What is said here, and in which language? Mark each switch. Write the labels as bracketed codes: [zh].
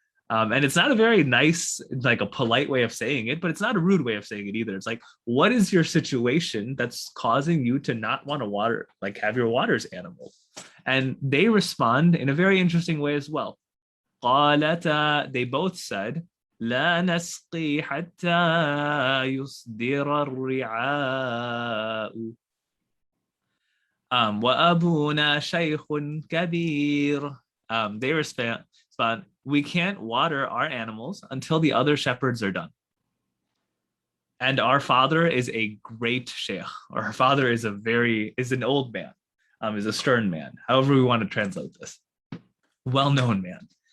[en] And it's not a very nice, like a polite way of saying it, but it's not a rude way of saying it either. It's like, what is your situation that's causing you to not want to water, like have your waters animals? And they respond in a very interesting way as well. They both said, [ar] لا نسقي حتى يصدر الرعاء وأبونا شيخ كبير. [en] They respond, we can't water our animals until the other shepherds are done. And our father is a great sheikh, or our father is an old man, is a stern man, however we want to translate this. Well-known man.